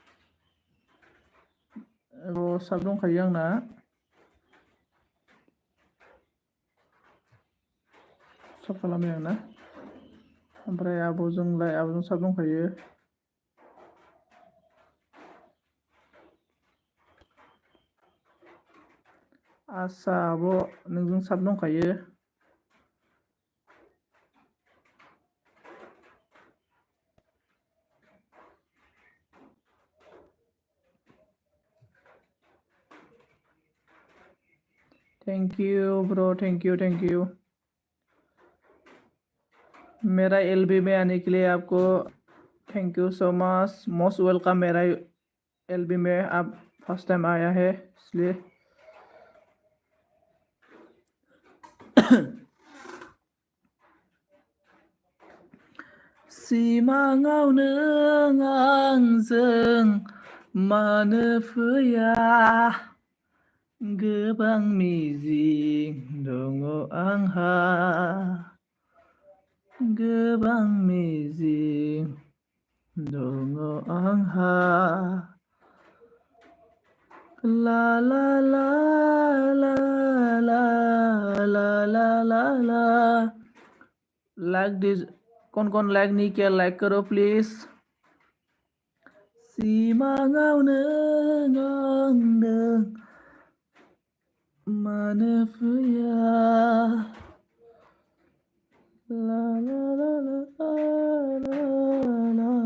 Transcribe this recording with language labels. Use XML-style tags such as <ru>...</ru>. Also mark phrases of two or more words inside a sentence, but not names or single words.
<brx>साब दंखायो आंना साब खालामो आंना ओमफ्राय आब'जों साब दंखायो आसा आब' नोंजों साब दंखायो</brx> <en>thank you bro thank you</en> <hi>मेरा एलबी में आने के लिए आपको</hi> <en>thank you so much most welcome</en> <hi>मेरा एलबी में आप</hi> <en>first time</en> <hi>आया है इसलिए</hi> <brx>सिमाङाव नों आंजों मानो फैया गोबां मिजिं दङ आंहा गोबां मिजिं दङ आंहा ला ला ला ला ला ला ला ला ला</brx> <en>like this</en> <hi>कौन लाइक नहीं किया लाइक करो प्लीज</hi> <brx>सिमाङाव नों आंदों मानो फैया ला ला ला ला ला ला</brx>